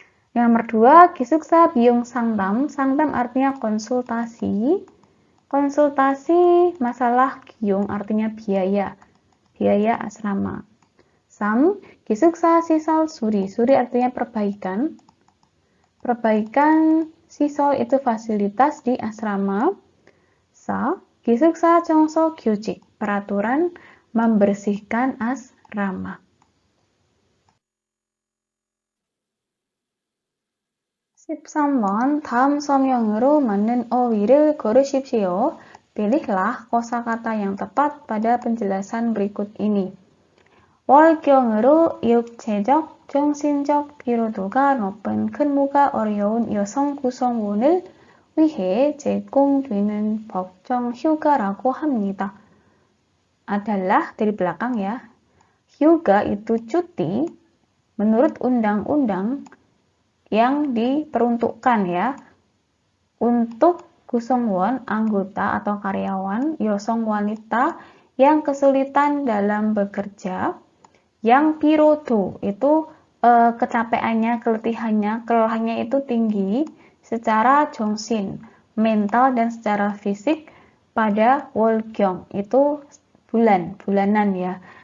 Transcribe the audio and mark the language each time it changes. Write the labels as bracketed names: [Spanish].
[Korean] Yang nomor 2, 기숙사 비용 상담. [Indonesian] 상담 artinya konsultasi. Konsultasi masalah 기용 artinya biaya. Biaya asrama. [Korean] 3, 기숙사 시설 수리. [Indonesian] 수리 artinya perbaikan. Perbaikan 시설 itu fasilitas di asrama. [Korean] 4, 기숙사 청소 규칙. [Indonesian] Peraturan membersihkan asrama. [Korean] 13번, 다음 서명으로 맞는 어휘를 고르십시오. [Indonesian] Pilihlah kosakata yang tepat pada penjelasan berikut ini. [Korean] 월경으로 육체적, 정신적 피로도가 높은 근무가 어려운 여성 구성원을 위해 제공되는 법정 휴가라고 합니다. [Indonesian] Adalah dari belakang ya. Hyuga itu cuti menurut undang-undang yang diperuntukkan ya untuk 구성원, anggota atau karyawan, yosong wanita yang kesulitan dalam bekerja, yang pirodo itu kecapeannya, kelelahannya itu tinggi secara 정신, mental dan secara fisik pada 월경 itu bulanan ya.